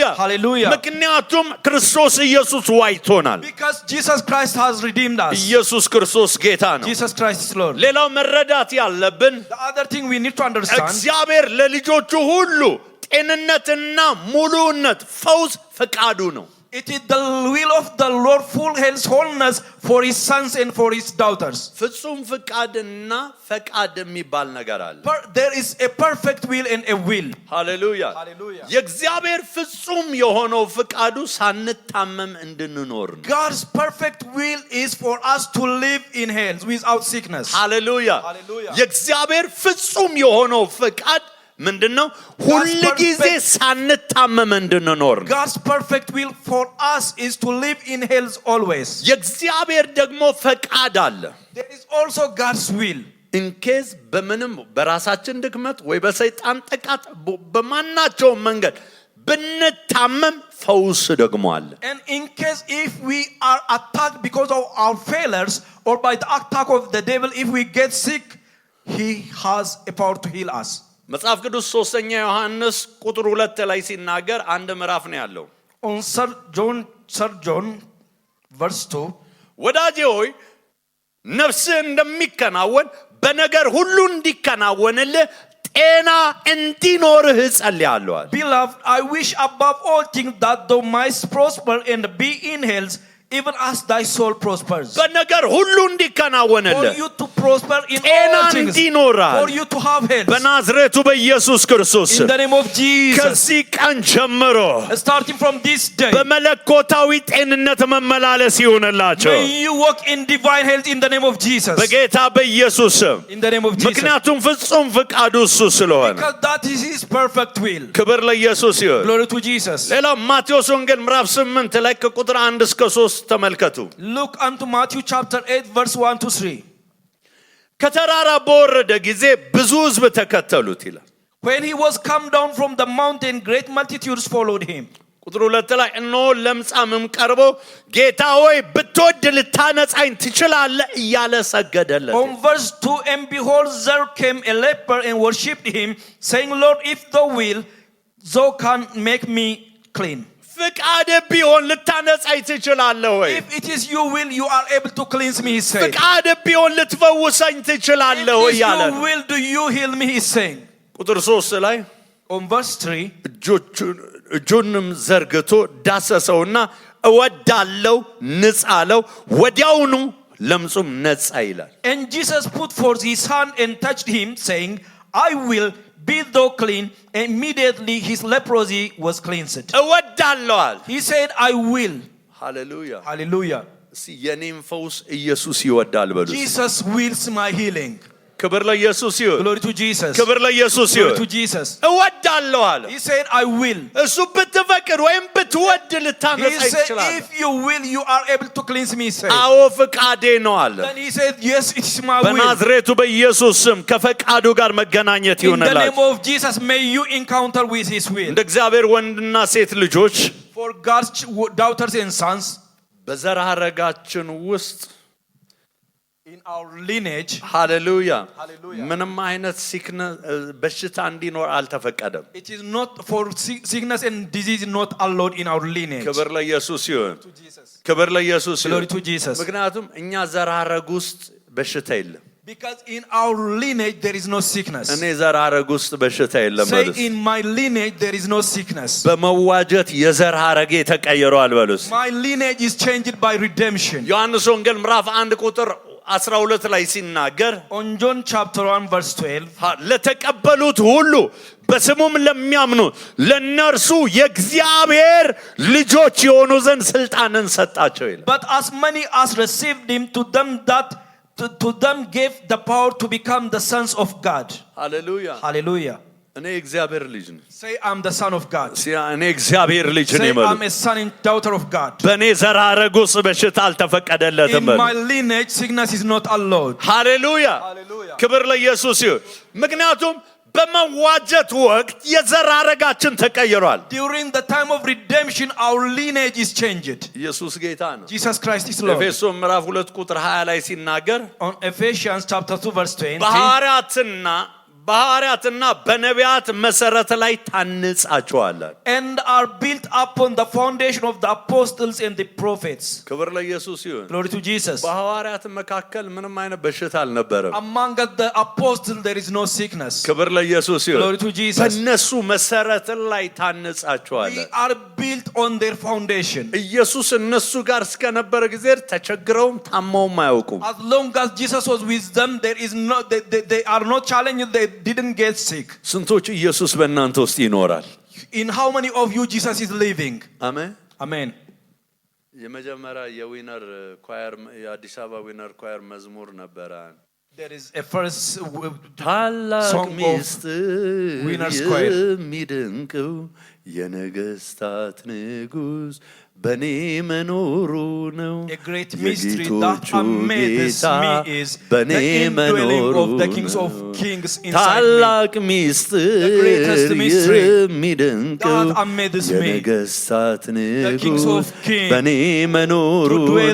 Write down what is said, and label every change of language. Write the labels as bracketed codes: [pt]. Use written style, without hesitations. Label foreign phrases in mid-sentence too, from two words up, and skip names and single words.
[en] Hallelujah. [am] ምክንያቱም ክርስቶስ ኢየሱስ ዋጅቶናል። [en] Because Jesus Christ has redeemed us. [am] ኢየሱስ ክርስቶስ ጌታ ነው። [en] Jesus Christ is Lord. [am] ሌላው መረዳት ያለብን [en] The other thing we need to understand, [am] እግዚአብሔር ለልጆቹ ሁሉ ጤንነትና ሙሉነት ፈውስ ፈቃዱ ነው። [en] it is the will of the Lord, full health, wholeness for his sons and for his daughters. [am] ፍጹም ፈቃድና ፈቃድ የሚባል ነገር አለ። [en] There is a perfect will and a will. [am] ሃሌሉያ። [en] Hallelujah. [am] የእግዚአብሔር ፍጹም የሆነው ፈቃዱ ሳንታመም እንድንኖር ነው። [en] God's perfect will is for us to live in health without sickness. [am] ሃሌሉያ። [en] Hallelujah. [am] የእግዚአብሔር ፍጹም የሆነው ፈቃድ ምንድነው? ሁል ጊዜ ሳንታመም እንድንኖር ነው። [en] God's perfect will for us is to live in health always. [am] የእግዚአብሔር ደግሞ ፈቃድ አለ። [en] There is also God's will. in case [am] በምንም በራሳችን ድክመት ወይ በሰይጣን ጥቃት በማናቸውም መንገድ ብንታመም ፈውስ ደግሞ አለ። [en] And in case if we are attacked because of our failures or by the attack of the devil, if we get sick, he has a power to heal us. [am] መጽሐፍ ቅዱስ 3ኛ ዮሐንስ ቁጥር 2 ላይ ሲናገር አንድ ምዕራፍ ነው ያለው። [en] On Sir John verse 2, [am] ወዳጄ ሆይ ነፍስህ እንደሚከናወን በነገር ሁሉ እንዲከናወንልህ ጤና እንዲኖርህ እጸልያለሁ አለ። [en] beloved, I wish above all things that thou mightst prosper and be in health, even as thy soul prospers. [am] በነገር ሁሉ [en] For [am] እንዲከናወንልህ [en] you to prosper in [am] ጤና [en] all things. [am] እንዲኖርህ [en] For you to have health. [am] በናዝሬቱ በኢየሱስ ክርስቶስ [en] In the name of Jesus. [am] ከዚህ ቀን ጀምሮ [en] Starting from this day, [am] በመለኮታዊ ጤንነት መመላለስ ይሁንላቸው [en] may you walk in divine health in the name of Jesus. [am] በጌታ በኢየሱስ ስም። [en] In the name of Jesus. [am] ምክንያቱም ፍጹም ፈቃዱ እሱ ስለሆነ [en] Because that is his perfect will. [am] ክብር ለኢየሱስ ይሁን። [en] Glory to Jesus. [am] ሌላው ማቴዎስ ወንጌል ምዕራፍ 8 ላይ ከቁጥር 1 እስከ 3 ተመልከቱ። [en] Look unto Matthew chapter 8 verse 1 to 3. [am] ከተራራ በወረደ ጊዜ ብዙ ሕዝብ ተከተሉት ይላል። [en] When he was come down from the mountain, great multitudes followed him. [am] ቁጥር 2 ላይ እነሆ ለምጻምም ቀርቦ ጌታ ሆይ ብትወድ ልታነጻኝ ትችላለህ እያለ ሰገደለት። [en] On verse 2, and behold, there came a leper and worshipped him, saying, Lord, if thou will, thou can make me clean. [am] ፍቃድ ቢሆን ልታነጻኝ ትችላለህ ወይ? [en] If it is your will, you are able to cleanse me, he said. [am] ፍቃድ ቢሆን ልትፈውሰኝ ትችላለህ [en] If [am] ወይ [en] it is [am] ያለ [en] your will, do you heal me, he is saying. [am] ቁጥር 3 ላይ [en] On verse 3, [am] እጁንም ዘርግቶ ዳሰሰውና እወዳለው ንጻ አለው። ወዲያውኑ ለምጹም ነጻ ይላል። [en] and Jesus put forth his hand and touched him, saying, I will, be thou clean. Immediately his leprosy was cleansed. [am] እወዳለው አለ። [en] He said, I will. [am] ሃሌሉያ። [en] Hallelujah. [am] እስቲ የኔም ፈውስ ኢየሱስ ይወዳል በሉ። [en] Jesus wills my healing. [am] ክብር ለኢየሱስ ይሁን። [en] Glory to Jesus. [am] ክብር ለኢየሱስ [en] Glory [am] ይሁን። [en] to Jesus. [am] እወዳለው አለ። [en] He said, I will. [am] እሱ ብትፈቅድ ወይም ብትወድ [en] He [am] ልታነጻኝ [en] said, [am] ትችላለህ። [en] if you will, you are able to cleanse me, he said. [am] አዎ ፍቃዴ ነው አለ። [en] Then he said, yes, it is my will. [am] በናዝሬቱ በኢየሱስ ስም ከፈቃዱ ጋር መገናኘት [en] In the name [am] ይሁንላችሁ። [en] of Jesus, may you encounter with his will. [am] እንደ እግዚአብሔር ወንድና ሴት ልጆች [en] For God's daughters and sons, [am] በዘር ሐረጋችን ውስጥ [en] in our lineage, [am] ሃሌሉያ [en] Hallelujah. [am] ምንም አይነት በሽታ እንዲኖር አልተፈቀደም። [en] it is not for sickness and disease not allowed in our lineage. [am] ክብር ለኢየሱስ ይሁን። [en] To Jesus. [am] ክብር ለኢየሱስ [en] Glory [am] ይሁን። [en] to Jesus. [am] ምክንያቱም እኛ ዘር ሐረግ ውስጥ በሽታ የለም። [en] Because in our lineage there is no sickness. [am] እኔ ዘር ሐረግ ውስጥ በሽታ የለም [en] Say, [am] በሉስ። [en] in my lineage there is no sickness. [am] በመዋጀት የዘር ሐረጌ ተቀይሯል በሉስ። [en] My lineage is changed by redemption. [am] ዮሐንስ ወንጌል ምዕራፍ 1 ቁጥር 12 ላይ ሲናገር [en] On John chapter 1 verse 12, [am] ለተቀበሉት ሁሉ በስሙም ለሚያምኑ ለነርሱ የእግዚአብሔር ልጆች የሆኑ ዘንድ ስልጣንን ሰጣቸው ይላል። [en] but as many as received him, to them gave the power to become the sons of God. [am] ሃሌሉያ። [en] Hallelujah. [am] እኔ እግዚአብሔር ልጅ ነኝ። [en] Say, I'm the son of God. [am] እኔ እግዚአብሔር ልጅ ነኝ [en] Say, [am] በሉ። [en] I'm a son and daughter of God. [am] በእኔ ዘር ሐረግ ውስጥ በሽታ አልተፈቀደለትም [en] In [am] በሉ። [en] my lineage, sickness is not allowed. [am] ሃሌሉያ [en] Hallelujah. [am] ክብር ለኢየሱስ ይሁን። ምክንያቱም በመዋጀት ወቅት የዘር ሐረጋችን ተቀይሯል። [en] During the time of redemption, our lineage is changed. [am] ኢየሱስ ጌታ ነው። [en] Jesus Christ is Lord. [am] ኤፌሶን ምዕራፍ 2 ቁጥር 20 ላይ ሲናገር [en] On Ephesians chapter 2 verse 20, [am] በሐዋርያትና በነቢያት መሰረት ላይ ታንጻችኋል [en] and are built upon the foundation of the apostles and the prophets. [am] ክብር ለኢየሱስ ይሁን። [en] Glory to Jesus. [am] በሐዋርያት መካከል ምንም አይነት በሽታ አልነበረም። [en] Among the apostles there is no sickness. [am] ክብር ለኢየሱስ ይሁን። [en] Glory to Jesus. [am] በእነሱ መሰረት ላይ ታንጻችኋል። [en] We are built on their foundation. [am] ኢየሱስ እነሱ ጋር እስከነበረ ጊዜ ተቸግረውም ታመውም አያውቁም። [en] As long as Jesus was with them, there is no they are not challenged. They didn't get sick. [am] ስንቶች ኢየሱስ በእናንተ ውስጥ ይኖራል? [en] In how many of you Jesus is living? [am] አሜን [en] Amen. [am] የመጀመሪያ የዊነር ኳየር የአዲስ አበባ ዊነር ኳየር መዝሙር ነበረ። [en] There is a first [am] ታላቅ [en] song of [am] ሚስጥር [en] Winners Choir. [am] የሚደንቀው የነገስታት ንጉሥ በኔ መኖሩ ነው። [en] A great mystery that [am] የጌቶቹ [en] amazes [am] ጌታ [en] me is [am] በኔ [en] the indwelling [am] መኖሩ [en] of the kings of [am] ነው። [en] kings inside me. [am] ታላቅ [en] The [am] ሚስጥር [en] greatest mystery [am] የሚደንቀው [en] that amazes me. [am] የነገስታት [en] kings [am] ንጉሥ [en] of kings [am] በኔ መኖሩ [en] to dwell